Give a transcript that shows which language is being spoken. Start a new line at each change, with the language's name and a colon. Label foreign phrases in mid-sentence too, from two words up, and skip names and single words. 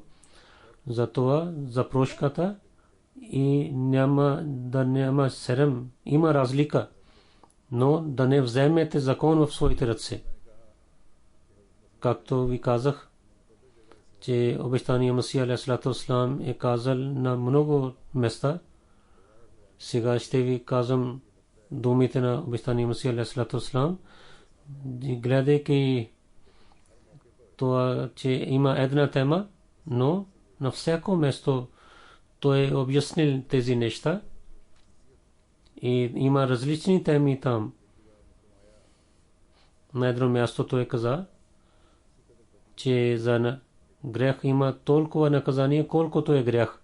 Bulgarian: Затова за прошката и няма срам, има разлика, но да не вземете закон в своите ръце. Както ви казах, че обещания Масия
Arabic: عليه السلام
Bulgarian: е казал на много места. Сега ще ви казвам думите на обещания Масия
Arabic: عليه السلام.
Bulgarian: Гледайки това, че има една тема, но на всяко место той е обяснил тези неща и има различни теми там. На едно място той каза, че за грех има толкова наказание, колкото е грех.